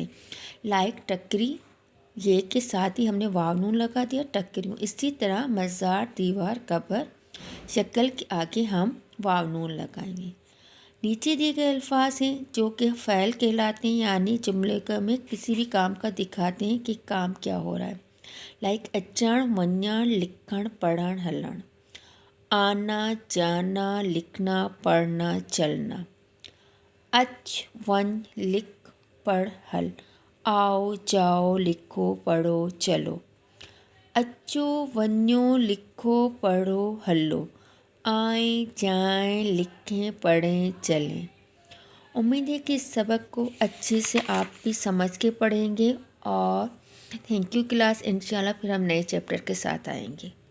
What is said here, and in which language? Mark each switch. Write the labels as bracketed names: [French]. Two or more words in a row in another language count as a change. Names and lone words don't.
[Urdu] لائک ٹکری، یے کے ساتھ ہی ہم نے واؤ نون لگا دیا، ٹکری. اسی طرح مزار، دیوار، قبر، شکل کے آگے ہم واؤ نون لگائیں گے. نیچے دیے گئے الفاظ ہیں جو کہ فعل کہلاتے ہیں، یعنی جملے میں کسی بھی کام کا دکھاتے ہیں کہ کام کیا ہو رہا ہے. [Sindhi] लाइक अचण, वञण, लिखण, पढ़ण, हलण। [Urdu] آنا، جانا، لکھنا، پڑھنا، چلنا. [Sindhi] अच, वञ, लिख, पढ़, हल। [Urdu] آؤ، جاؤ، لکھو، پڑھو، چلو. [Sindhi] अचो, वञो, लिखो, पढ़ो, हलो। [Urdu] آئیں، جائیں، لکھیں، پڑھیں، چلیں. امید ہے کہ اس سبق کو اچھے سے آپ بھی سمجھ کے پڑھیں گے، اور [English] thank you class. [Urdu] ان شاء اللہ پھر ہم نئے چیپٹر کے ساتھ آئیں گے.